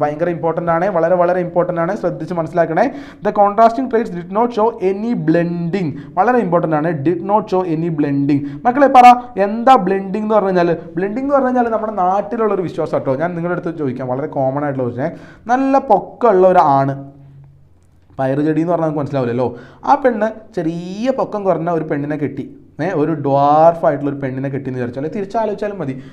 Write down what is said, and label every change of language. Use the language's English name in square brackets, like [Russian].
[Malayalam] ഭയങ്കര ഇമ്പോർട്ടൻ്റ് ആണ്, വളരെ ഇമ്പോർട്ടൻ്റ് ആണ്, ശ്രദ്ധിച്ച് മനസ്സിലാക്കണേ. [English] The contrasting traits did not show any blending. [Malayalam] വളരെ ഇമ്പോർട്ടൻ്റ് ആണ്. [English] did not show any blending. [Malayalam] മക്കളെ പറ, എന്താ ബ്ലെൻഡിങ് എന്ന് പറഞ്ഞു കഴിഞ്ഞാൽ? ബ്ലെൻഡിങ് എന്ന് പറഞ്ഞു കഴിഞ്ഞാൽ നമ്മുടെ നാട്ടിലുള്ളൊരു വിശ്വാസം കേട്ടോ. ഞാൻ നിങ്ങളുടെ അടുത്ത് ചോദിക്കാം, വളരെ കോമൺ ആയിട്ടുള്ള ക്വസ്റ്റ്യൻ. നല്ല പൊക്കമുള്ള ഒരു ആണ്, പയറ് ചെടി എന്ന് പറഞ്ഞാൽ നമുക്ക് മനസ്സിലാവില്ലല്ലോ. ആ പെണ്ണ് ചെറിയ പൊക്കം കുറഞ്ഞ ഒരു പെണ്ണിനെ കെട്ടി, ഒരു ഡ്വാർഫായിട്ടുള്ള ഒരു പെണ്ണിനെ കെട്ടിയെന്ന് വിചാരിച്ചാൽ തിരിച്ചാലോചിച്ചാലും മതി.